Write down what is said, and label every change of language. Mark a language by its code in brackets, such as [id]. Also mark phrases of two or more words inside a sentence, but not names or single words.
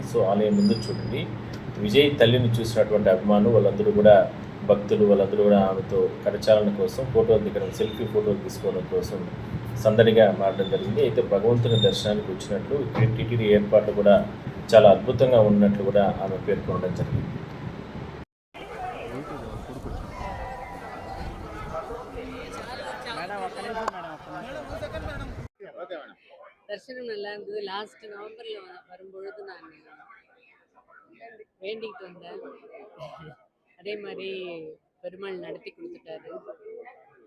[te] సో ఆలయం ముందు చూడండి, విజయ్ తల్లిని చూసినటువంటి అభిమానులు వాళ్ళందరూ కూడా, భక్తులు వాళ్ళందరూ కూడా ఆమెతో కరచాలన కోసం ఫోటోలు దిగడం, సెల్ఫీ ఫోటోలు తీసుకోవడం కోసం సందడిగా మారడం జరిగింది. అయితే భగవంతుని దర్శనానికి వచ్చినట్లు ఇక్కడ టీటీడీ ఏర్పాట్లు కూడా చాలా అద్భుతంగా ఉన్నట్లు కూడా ఆమె పేర్కొనడం జరిగింది. [ta] தரிசனம் நல்லா இருந்தது. லாஸ்ட் நவம்பர்ல வரும்பொழுது நான் வேண்டிக்கிட்டு வந்தேன். அதே மாதிரி பெருமாள் நடத்தி கொடுத்துட்டாரு.